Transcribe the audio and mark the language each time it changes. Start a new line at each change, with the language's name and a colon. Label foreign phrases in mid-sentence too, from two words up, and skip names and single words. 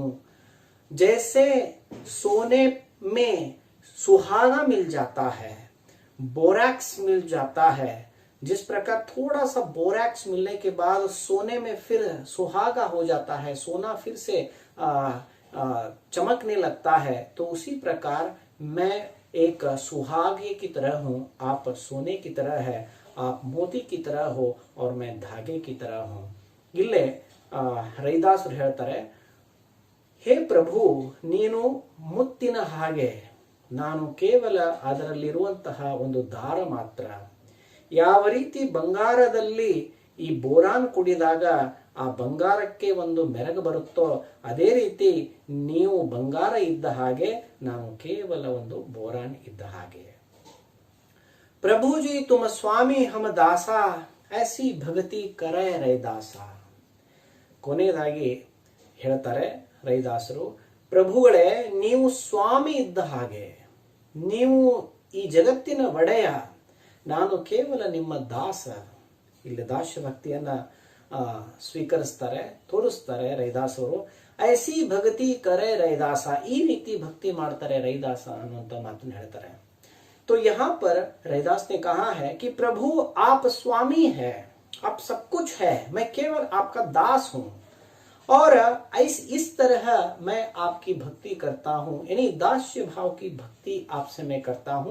Hindi: जैसे सोने में सुहागा मिल जाता है, बोरैक्स मिल जाता है, जिस प्रकार थोड़ा सा बोरैक्स मिलने के बाद सोने में फिर सुहागा हो जाता है, सोना फिर से चमकने लगता है, तो उसी प्रकार मैं एक सुहागे की तरह हूं, आप सोने की तरह है, आप मोती की तरह हो और मैं धागे की तरह हूं.
Kannada: ಇಲ್ಲೇ ರೈದಾಸರು ಹೇಳ್ತಾರೆ, ಹೇ ಪ್ರಭು, ನೀನು ಮುತ್ತಿನ ಹಾಗೆ, ನಾನು ಕೇವಲ ಅದರಲ್ಲಿರುವಂತಹ ಒಂದು ದಾರ ಮಾತ್ರ. ಯಾವ ರೀತಿ ಬಂಗಾರದಲ್ಲಿ ಈ ಬೋರಾನ್ ಕುಡಿದಾಗ ಆ ಬಂಗಾರಕ್ಕೆ ಒಂದು ಮೆರಗು ಬರುತ್ತೋ, ಅದೇ ರೀತಿ ನೀವು ಬಂಗಾರ ಇದ್ದ ಹಾಗೆ, ನಾನು ಕೇವಲ ಒಂದು ಬೋರಾನ್ ಇದ್ದ ಹಾಗೆ.
Hindi: प्रभु जी, तुम स्वामी हम दासा, ऐसी भक्ति करे रैदाಸ.
Kannada: ಕೊನೆಯದಾಗಿ ಹೇಳ್ತಾರೆ ರೈದಾಸರು, ಪ್ರಭುಗಳೇ, ನೀವು ಸ್ವಾಮಿ ಇದ್ದ ಹಾಗೆ, ನೀವು ಈ ಜಗತ್ತಿನ ಒಡೆಯ, ನಾನು ಕೇವಲ ನಿಮ್ಮ ದಾಸ. ಇಲ್ಲಿ ದಾಸ್ಯ ಭಕ್ತಿಯನ್ನ ಸ್ವೀಕರಿಸ್ತಾರೆ, ತೋರಿಸ್ತಾರೆ ರೈದಾಸರು.
Hindi: ऐसी भक्ति करे रैदास,
Kannada: ಈ ರೀತಿ ಭಕ್ತಿ ಮಾಡ್ತಾರೆ ರೈದಾಸ ಅನ್ನುವಂತ ಮಾತನ್ನು ಹೇಳ್ತಾರೆ.
Hindi: तो यहाँ पर रैदास ने कहा है कि प्रभु, आप स्वामी है, आप सब कुछ है, मैं केवल आपका दास हूं और इस तरह मैं आपकी भक्ति करता हूं, यानी दास्य भाव की भक्ति आपसे मैं करता हूं.